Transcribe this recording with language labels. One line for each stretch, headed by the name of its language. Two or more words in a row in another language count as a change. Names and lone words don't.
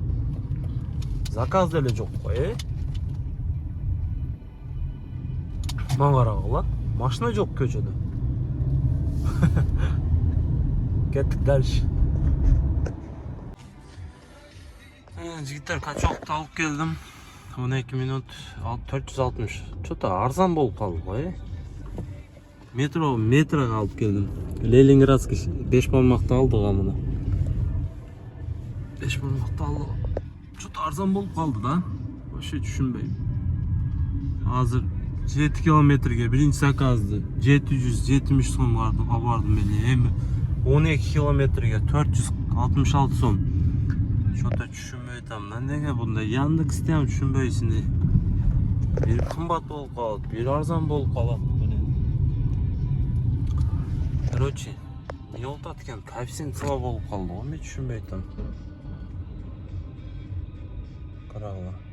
Kyrgyz: Заказ деле жок го, Мага карагыла. Машина жок көчөдө. Кеттик дальше. Жигиттер, качокты алып келдим. 12 минут 460. Что-то арзан болуп калды го, метроға алып келдим. Ленинградский 5 бармакты алдык мына. 5 бармакты алдык. Что-то арзан болуп калды да. Вообще түшүнбөйм. Азыр 7 километрге биринчи заказды 773 сом бардым мен. Эми 12 километрге 466 сом. Что-то түшүнбөй атам. Неге мындай Яндексте ham түшүнбөйсүн. Бир кымбат болуп калат, бир арзан болуп калат. Короче, не болуп атат экен?
Russian: Коэффициент слаб
Kyrgyz: болуп калды го, мен түшүнбөй атам. Карагыла.